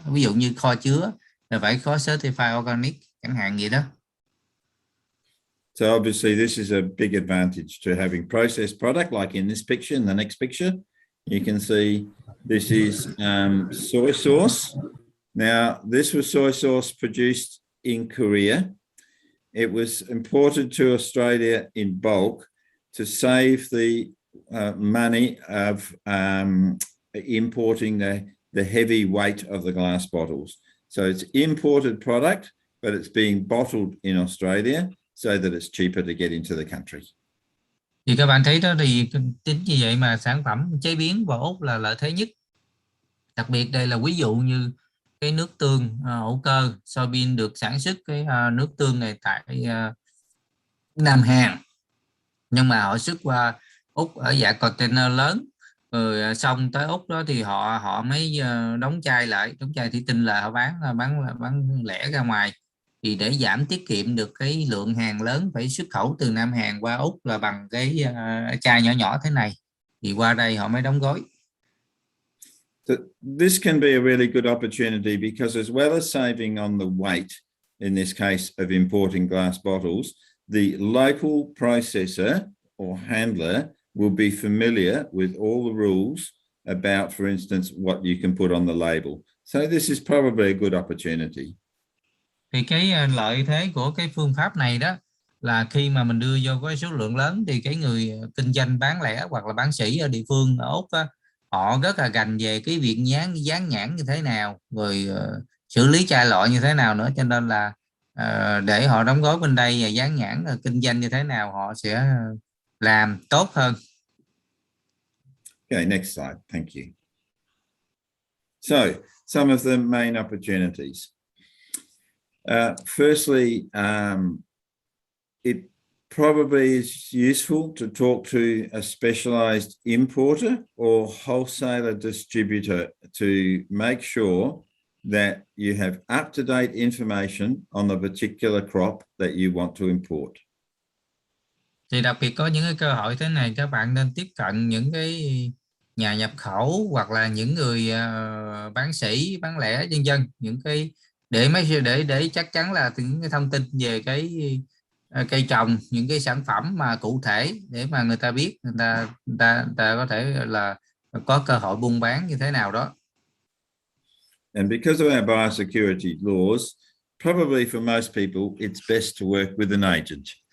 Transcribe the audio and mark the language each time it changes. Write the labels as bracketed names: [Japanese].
[Vietnamese] Ví dụ như kho chứa là phải có [English] certified organic [Vietnamese] chẳng hạn vậy đó. [English] So obviously this is a big advantage to having processed product like in this picture. In the next picture, you can see this is soy sauce. Now, this was soy sauce produced in Korea. It was imported to Australia in bulk to save the money of importing the heavy weight of the glass bottles. So it's imported product, but it's being bottled in Australia so that it's cheaper to get into the country. [Vietnamese] Thì các bạn thấy đó, thì chính như vậy mà sản phẩm chế biến vào Úc là lợi thế nhất. Đặc biệt đây là ví dụ như cái nước tương hữu cơ soybean được sản xuất cái nước tương này tại Nam Hàn, nhưng mà họ xuất qua Úc ở dạng container lớn, rồi xong tới Úc đó thì họ mới đóng chai thủy tinh lại, họ bán lẻ ra ngoài. Thì để giảm tiết kiệm được cái lượng hàng lớn phải xuất khẩu từ Nam Hàn qua Úc là bằng cái chai nhỏ nhỏ thế này, thì qua đây họ mới đóng gói. [English] So this can be a really good opportunity because as well as saving on the weight, in this case of importing glass bottles, the local processor or handler will be familiar with all the rules about, for instance, what you can put on the label. So this is probably a good opportunity. [Vietnamese] Thì cái lợi thế của cái phương pháp này đó là khi mà mình đưa vô cái số lượng lớn thì cái người kinh doanh bán lẻ hoặc là bán sỉ ở địa phương ở Úc đó, họ rất là gành về cái việc dán nhãn như thế nào, rồi xử lý chai lọ như thế nào nữa, cho nên là để họ đóng gói bên đây và dán nhãn kinh doanh như thế nào họ sẽ làm tốt hơn. [English] Okay, next slide. Thank you. So some of the main opportunities. Firstly, it probably is useful to talk to a specialized importer or wholesaler distributor to make sure that you have up-to-date information on the particular crop that you want to import. [Vietnamese] Thì đặc biệt có những cái cơ hội thế này, các bạn nên tiếp cận những cái nhà nhập khẩu hoặc là những người bán sỉ, bán lẻ vân vân, những cái để chắc chắn là những cái thông tin về cái cây trồng, những cái sản phẩm mà cụ thể để mà người ta biết, người ta có thể là có cơ hội buôn bán như thế nào đó. [English] And because of our biosecurity laws, probably for most people, it's best to work with an agent.